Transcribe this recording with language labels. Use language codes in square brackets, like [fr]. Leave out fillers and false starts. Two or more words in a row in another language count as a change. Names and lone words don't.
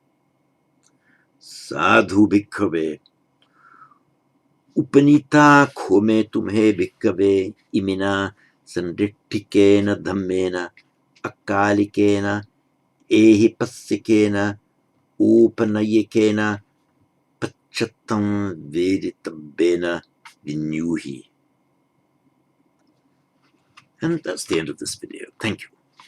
[pi] sadhu bhikkhave upanita khome tumhe bhikkhave imina sanditthikena dhammena akalikena ehi passikena upanayikena pachattam veditabbena vinyuhi. [en] And that's the end of this video. Thank you.